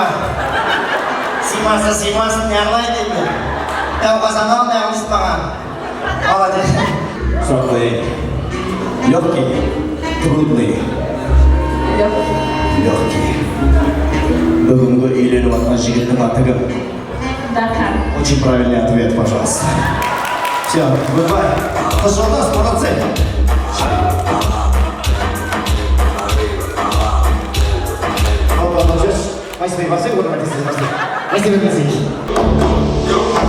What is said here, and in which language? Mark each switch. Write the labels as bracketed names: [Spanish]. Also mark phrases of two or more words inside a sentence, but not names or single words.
[Kazakh] Сыймаса сыймасын, неғылай дейді. Дәу қазан ал, неғылсын маған. [Russian] Молодец. [Kazakh] Сұрақ қойайын. [Russian] Легкий, трудный. Легкий. [Kazakh] Бүгінгі үйленіп атқан жігіттің аты кім? Дархан. [Russian] Очень правильный ответ, пожалуйста. Все, goodbye. Пожалуйста, молодцы. Алла, молодежь. Спасибо, Василий, вот это спасибо.